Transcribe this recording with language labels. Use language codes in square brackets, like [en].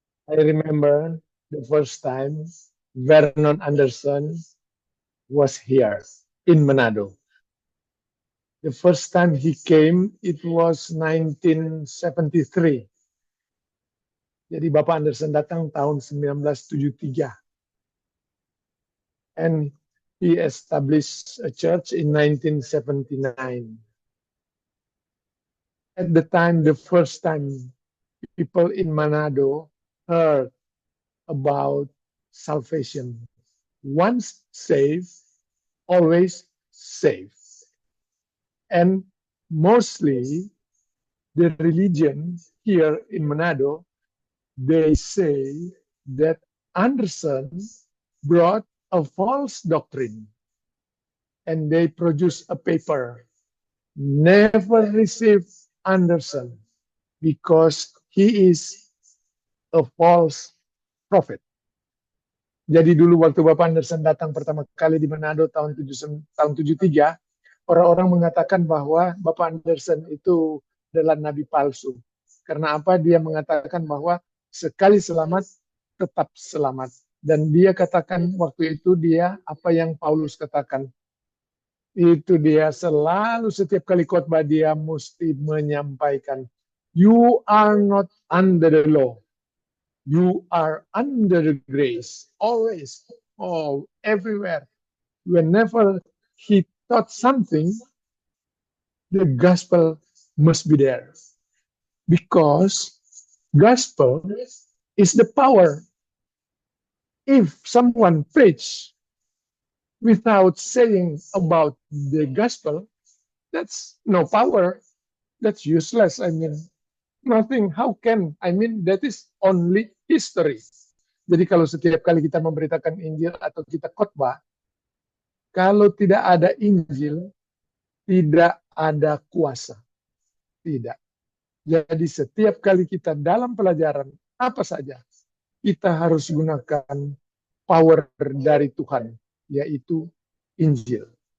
[en] I remember the first time Vernon Anderson was here in Manado. The first time he came, it was 1973. [id] Jadi Bapak Anderson datang tahun 1973. [en] And he established a church in 1979. At the time, the first time people in Manado heard about salvation. Once saved, always saved. And mostly the religion here in Manado, they say that Anderson brought a false doctrine and they produced a paper. Never receive Anderson because he is a false prophet. [id] Jadi dulu waktu Bapak Anderson datang pertama kali di Manado tahun 73, orang-orang mengatakan bahwa Bapak Anderson itu adalah nabi palsu. Karena apa? Dia mengatakan bahwa sekali selamat, tetap selamat. Dan dia katakan waktu itu dia apa yang Paulus katakan. Itu dia, selalu setiap kali khotbah dia mesti menyampaikan, [en] you are not under the law, you are under the grace. Always, oh, everywhere. Whenever he taught something, the gospel must be there. Because gospel is the power. If someone preach without saying about the gospel, that's no power. That's useless. I mean, nothing. How can? I mean, that is only history. [id] Jadi kalau setiap kali kita memberitakan Injil atau kita khotbah, kalau tidak ada Injil, tidak ada kuasa. Tidak. Jadi setiap kali kita dalam pelajaran apa saja, kita harus gunakan power dari Tuhan, yaitu Injil.